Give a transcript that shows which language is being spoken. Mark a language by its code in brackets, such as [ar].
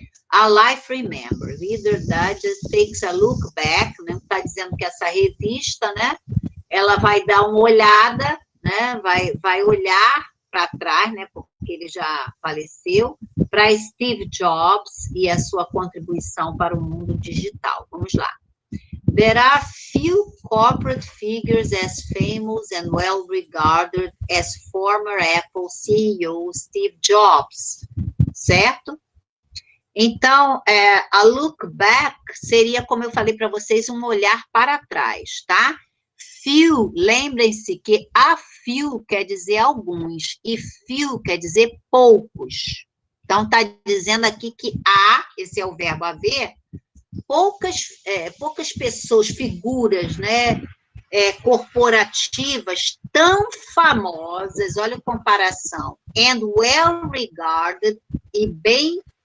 [en] A Life Remember, Reader Digest takes a look back, né? [pt] Está dizendo que essa revista, né? Ela vai dar uma olhada, né? Vai olhar para trás, né? Porque ele já faleceu, para Steve Jobs e a sua contribuição para o mundo digital. Vamos lá. [en] There are few corporate figures as famous and well regarded as former Apple CEO Steve Jobs, certo? [pt] Então, a look back seria, como eu falei para vocês, um olhar para trás, tá? Few, lembrem-se que a few quer dizer alguns, e few quer dizer poucos. Então, está dizendo aqui que esse é o verbo haver, poucas pessoas, figuras, né, corporativas tão famosas, olha a comparação, [en] and well regarded, [pt] e bem